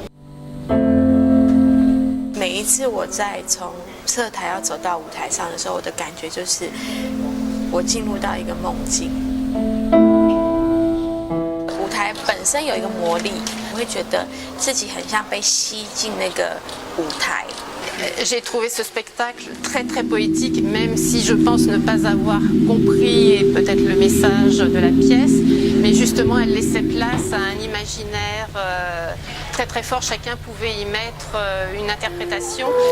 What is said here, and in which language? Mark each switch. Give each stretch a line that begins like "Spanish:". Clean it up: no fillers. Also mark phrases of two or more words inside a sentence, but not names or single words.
Chinese: 每一次我在从侧台要走到舞台上的时候，我的感觉就是我进入到一个梦境。舞台本身有一个魔力，我会觉得自己很像被吸进那个舞台。
French: J'ai trouvé ce spectacle très très poétique, même si je pense ne pas avoir compris peut-être le message de la pièce, mais justement elle laissait place à un imaginaire très très fort, chacun pouvait y mettre une interprétation.